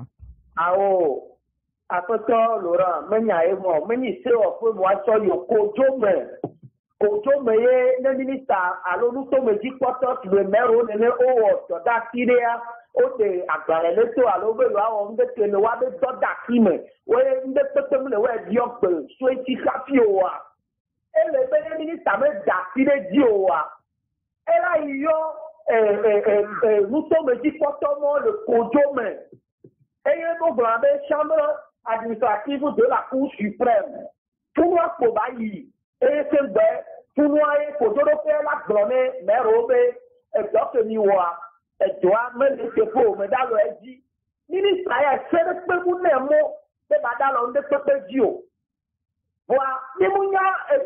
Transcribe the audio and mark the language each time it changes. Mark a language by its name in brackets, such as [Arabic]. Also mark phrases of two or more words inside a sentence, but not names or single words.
[Ewe] Awo aƒetɔ Laurent menya ye mɔ menyi sewɔƒe me woatsɔ yi kodzo me ye ne minista alo nutomedzikpɔtɔ si le mɛro nene wowɔ dɔ ɖe asi ɖea wode agbalẽ ɖe to alo be yewoawɔ ŋdeke le woabe dɔ ɖe asi me woye ŋde kpekpem le woadiɔ gbe soeti hafi oa ele be ne minista me da asi ɖe dzi oa ela yi yɔ nutomedzikpɔtɔ mɔ le kodzo me eye wogblɔ be [French] chambre administrative de la cour suprême [Ewe] funua kpo ba yi eye segbe funua ye kodoɖoƒe la gblɔ ne mɛro be edɔ ke mi wɔa edɔa mele teƒe o meda lɔ edzi minista ya se ɖe kpebu ne mo be bada lɔ ŋde kpekpe dzi o voa nimunya enu